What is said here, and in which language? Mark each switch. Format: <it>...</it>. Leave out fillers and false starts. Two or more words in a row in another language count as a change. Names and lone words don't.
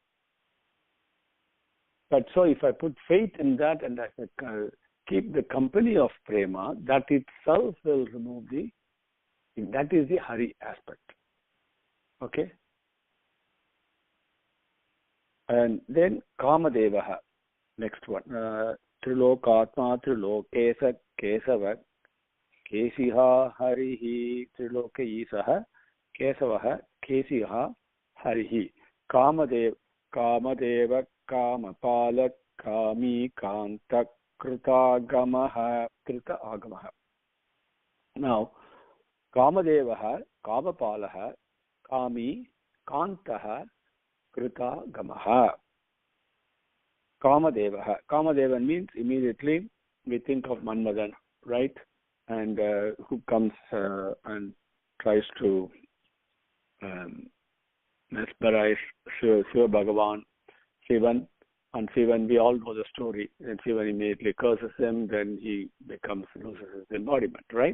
<en>But so if I put faith in that and I keep the company of prema, that itself will remove that is the Hari aspect. Okay? And then Kamadevaha, next one.</en> <sa>त्रिलोकात्मा त्रिलोकेश केशव केशिहा हरिः त्रिलोक ईशः केशवः केशिहा हरिः कामदेव कामपाल कामी कान्त कृत आगमः.</sa> <en>Now, Kamadevaha, Kamapalaha, Kami Kantaha Krita Gamaha. Kamadevaha. Kamadevan means immediately we think of Manmadan, right? And who comes and tries to mesmerize Shiva Bhagavan, Shivan, and Shivan, we all know the story. And Shivan immediately curses him, then he loses his embodiment, right?</en>